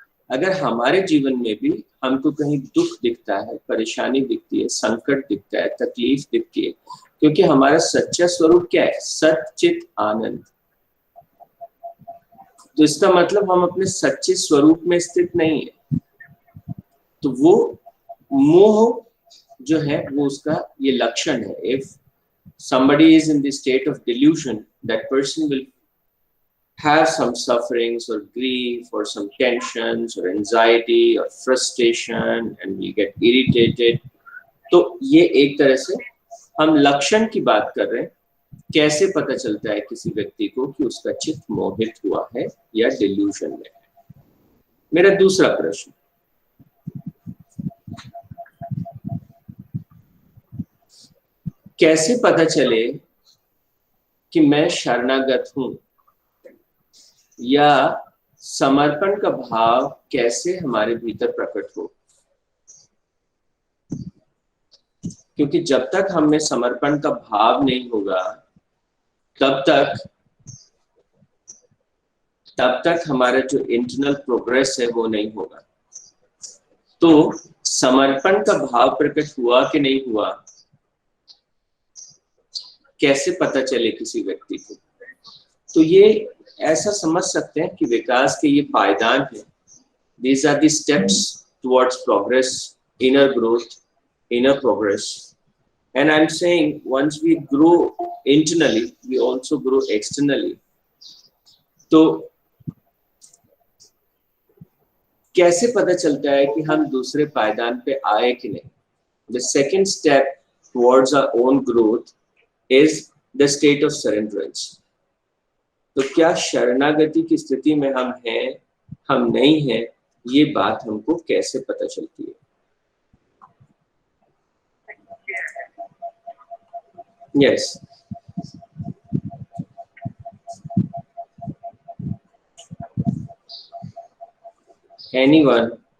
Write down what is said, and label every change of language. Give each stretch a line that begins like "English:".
Hindi: अगर हमारे जीवन में भी हमको कहीं दुख दिखता है, परेशानी दिखती है, संकट दिखता है, तकलीफ दिखती है, क्योंकि हमारा सच्चा स्वरूप क्या है? सच्चित आनंद। तो इसका मतलब हम अपने सच्चे स्वरूप में स्थित नहीं है। तो वो मोह जो है वो उसका ये लक्षण है।
English: If somebody is in the state of delusion, that person will have some sufferings or grief or some tensions or anxiety or frustration and will get irritated.
Hindi: तो ये एक तरह से हम लक्षण की बात कर रहे हैं। कैसे पता चलता है किसी व्यक्ति को कि उसका चित्त मोहित हुआ है या डिल्यूजन में है? मेरा दूसरा प्रश्न, कैसे पता चले कि मैं शरणागत हूं, या समर्पण का भाव कैसे हमारे भीतर प्रकट हो? क्योंकि जब तक हमें समर्पण का भाव नहीं होगा तब तक हमारा जो इंटरनल प्रोग्रेस है वो नहीं होगा। तो समर्पण का भाव प्रकट हुआ कि नहीं हुआ, कैसे पता चले किसी व्यक्ति को? तो ये ऐसा समझ सकते हैं कि विकास के ये पायदान है।
English: These are the steps towards progress, inner growth, inner progress. And I'm saying once we grow internally, we also grow externally.
Hindi: तो कैसे पता चलता है कि हम दूसरे पायदान पे आए कि नहीं?
English: The second step towards our own growth is the state of surrenderance.
Hindi: तो क्या शरणागति की स्थिति में हम हैं, हम नहीं हैं, ये बात हमको कैसे पता चलती है?
English: Yes, anyone?